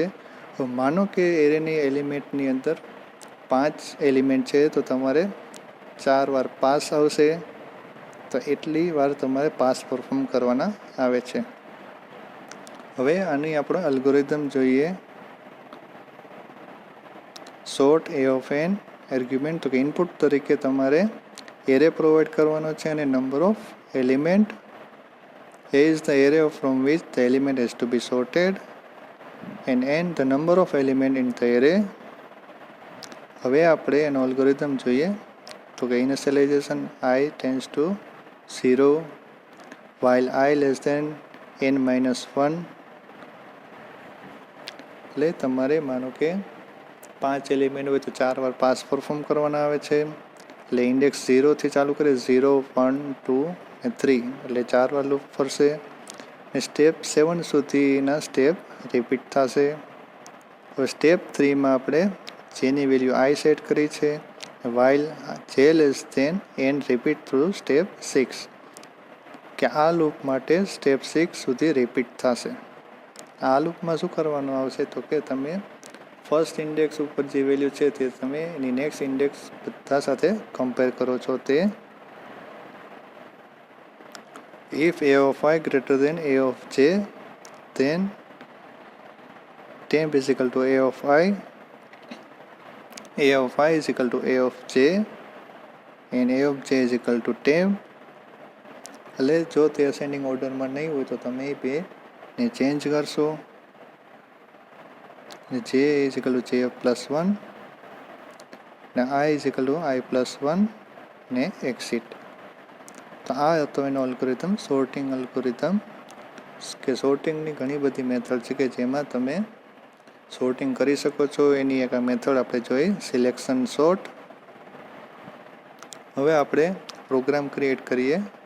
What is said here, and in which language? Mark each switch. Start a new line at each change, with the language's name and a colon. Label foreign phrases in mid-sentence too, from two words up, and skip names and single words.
Gujarati: તો માનો કે
English: array element
Gujarati: અંદર 5 એલિમેન્ટ છે તો તમારે 4 વાર પાસ આવશે, તો એટલી વાર તમારે
English: pass perform
Gujarati: કરવાના આવે છે. હવે આની આપણે અલ્ગોરિધમ જોઈએ.
English: sort a of n argument,
Gujarati: તો કે
English: ઇનપુટ
Gujarati: તરીકે તમારે
English: array provide
Gujarati: કરવાનો છે અને
English: number of element. A is the array from which the element has to be sorted and n the number of element in the array.
Gujarati: હવે આપણે એનો અલ્ગોરિધમ જોઈએ તો કે
English: initialization I tends to 0 while I less than n-1.
Gujarati: એટલે તમારે માનો કે 5 એલિમેન્ટ હોય તો 4 વાર
English: pass perform
Gujarati: કરવાના આવે છે. એટલે ઇન્ડેક્સ 0થી ચાલુ કરે, 0, 1, 2 અને 3, એટલે 4 વાર લૂપ ફરશે. ને સ્ટેપ 7 સુધીના
English: step repeat
Gujarati: થશે. હવે સ્ટેપ 3માં આપણે જેની વેલ્યુ I સેટ કરી છે,
English: while j less than n repeat through step 6,
Gujarati: કે આ લૂપ માટે સ્ટેપ 6 સુધી રિપીટ થશે. આ લૂપમાં શું કરવાનું આવશે તો કે તમે
English: first index
Gujarati: ઉપર જે વેલ્યુ છે તે તમે એની
English: next index
Gujarati: બધા સાથે કમ્પેર કરો છો.
English: તે if a of I greater than a of j then temp is equal to a of I is equal to a of j and a of j is equal to temp.
Gujarati: એટલે જો તે
English: ascending order
Gujarati: નહીં હોય તો તમે એ બેને ચેન્જ કરશો.
English: j is equal to j plus 1 ને I is equal to I plus 1 ને એક્સિટ.
Gujarati: તો આ હતો એનો અલ્ગોરિધમ,
English: sorting algorithm.
Gujarati: કે સોર્ટિંગની ઘણી બધી મેથડ છે કે જેમાં તમે સોર્ટિંગ કરી શકો છો. એની એક આ મેથડ આપણે જોઈ,
English: selection sort.
Gujarati: હવે આપણે
English: program create
Gujarati: કરીએ.